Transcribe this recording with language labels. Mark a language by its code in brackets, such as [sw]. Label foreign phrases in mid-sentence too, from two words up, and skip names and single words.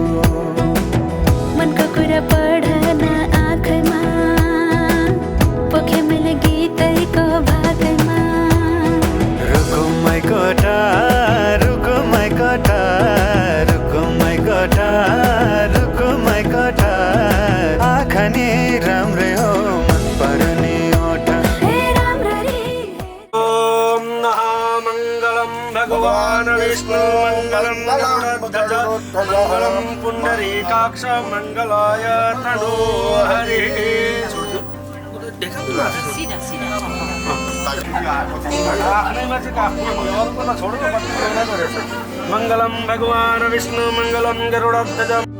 [ne] मनको कुरा पढन आँखमा पोखे मैले गीतैको भाकैमा रुकुमै कोटा रुकुमै कोटा रुकुमै कोटा रुकुमै कोटा आँखा नि राम्रै हो मन पर्ने ओठा हे राम्ररी [sa] ओम महामङ्गलं भगवान् विष्णु मङ्गलं गरुडध्वज मङ्गलं पुण्डरीकाक्ष मङ्गलाय तनो हरिः मङ्गलं भगवान् विष्णु मङ्गलं गरुडध्वज